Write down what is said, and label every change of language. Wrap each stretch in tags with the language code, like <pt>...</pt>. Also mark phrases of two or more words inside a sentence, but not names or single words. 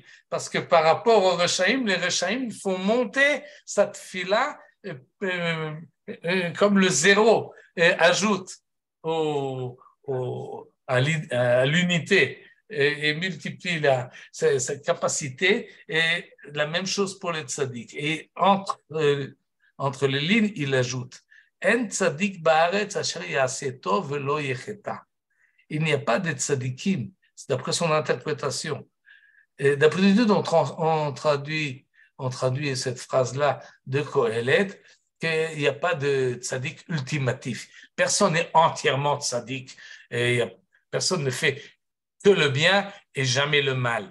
<fr>Parce que par rapport aux rechaïm, les rechaïm font monter cette fila comme le 0 ajoute à l'unité et multiplie sa capacité. Et la même chose pour les tzaddik. Et entre les lignes, il ajoute</fr> <he>אין צדיק בארץ אשר יעשה טוב ולא יחטא.</he> <fr>Il n'y a pas de tzaddikim, c'est d'après son interprétation. Et d'après l'étude, on traduit cette phrase-là de Kohelet, qu'il n'y a pas de tzaddik ultimatif. Personne n'est entièrement tzaddik. Et personne ne fait que le bien et jamais le mal.</fr>